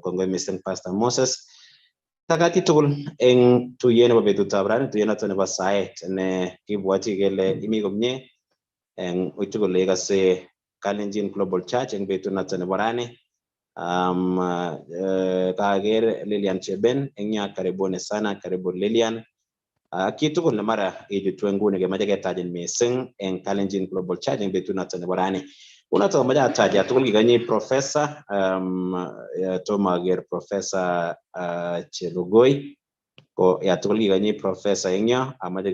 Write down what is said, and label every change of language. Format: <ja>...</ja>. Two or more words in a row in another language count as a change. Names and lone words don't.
<kln>Kongoi mising Pastor Moses. Takati tugul eng tuyet nebo betutab rani, tuyet notok nebo saet ne kibwoti kele imi komie eng ui tugul ikase Kalenjin Global Church eng betut notok nebo rani. Kager Lilian Cheben eng yo</kln> <sw>karibuni sana, karibu</sw> <kln>Lilian. Ki tugul ne mara ijutu nguni kemache ketachin mising eng Kalenjin Global Church eng betut notok nebo rani. Unotok mache ataja tugul kikanyi Professor tomo ager Professor Chelugoi ko ya tugul kikanyi Professor eng yo amache</kln>